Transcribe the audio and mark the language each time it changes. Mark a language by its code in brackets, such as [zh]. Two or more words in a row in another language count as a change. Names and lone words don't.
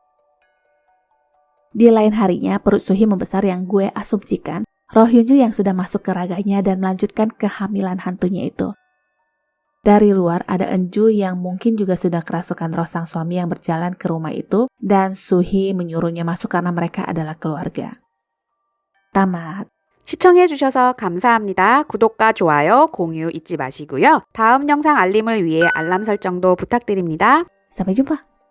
[id] Di lain harinya, perut Suhi membesar yang gue asumsikan roh Hyunju yang sudah masuk ke raganya dan melanjutkan kehamilan hantunya itu. Dari luar ada Enju yang mungkin juga sudah kerasukan roh sang suami yang berjalan ke rumah itu dan Suhi menyuruhnya masuk karena mereka adalah keluarga. Tamat. [ko] 시청해주셔서 감사합니다. 구독과 좋아요, 공유 잊지 마시고요. 다음 영상 알림을 위해 알람 설정도 부탁드립니다. [id] Sampai jumpa.